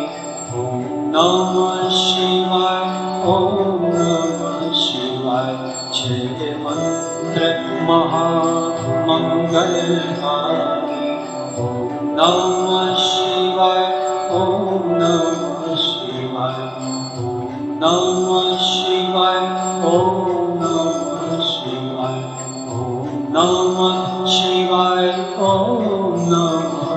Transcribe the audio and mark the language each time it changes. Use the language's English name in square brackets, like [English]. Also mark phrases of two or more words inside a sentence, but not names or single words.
[Sanskrit] ओम् नमः शिवाय, ओम् नमः शिवाय. [Gujarati] છે મંત્ર મહામંગલકારી [Sanskrit] ओम् नमः शिवाय, ओम् नमः शिवाय. ओम् नमः शिवाय, ओम् नमः शिवाय, ओम् नमः शिवाय, ओम् नमः